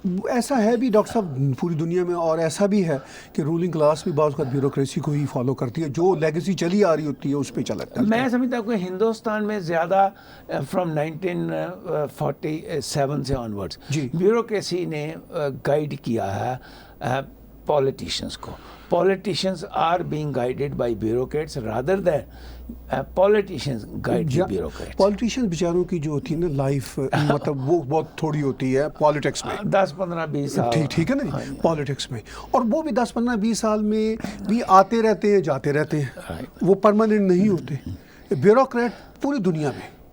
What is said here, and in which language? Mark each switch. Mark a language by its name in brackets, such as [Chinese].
[Urdu] ایسا ہے بھی ڈاکٹر صاحب پوری دنیا میں, اور ایسا بھی ہے کہ رولنگ کلاس بھی بعض اوقات بیوروکریسی کو ہی فالو کرتی ہے, جو لیگیسی چلی آ رہی ہوتی ہے اس پہ چلتا ہے. میں سمجھتا ہوں کہ ہندوستان میں زیادہ فرام 1947 سے آنورڈس بیوروکریسی نے گائیڈ کیا ہے پالیٹیشینس کو. [English] Politicians are being guided by bureaucrats rather than politicians guide the bureaucrats. [Urdu] Politicians بیچاروں کی جو ہوتی ہے نا لائف, مطلب وہ بہت تھوڑی ہوتی ہے پالیٹکس میں, 10-15-20 سال. ٹھیک ہے نا جی, پالیٹکس میں, اور وہ بھی 10-15-20 سال میں بھی آتے رہتے ہیں جاتے رہتے ہیں, وہ پرماننٹ نہیں ہوتے. بیوروکریٹ پوری دنیا میں,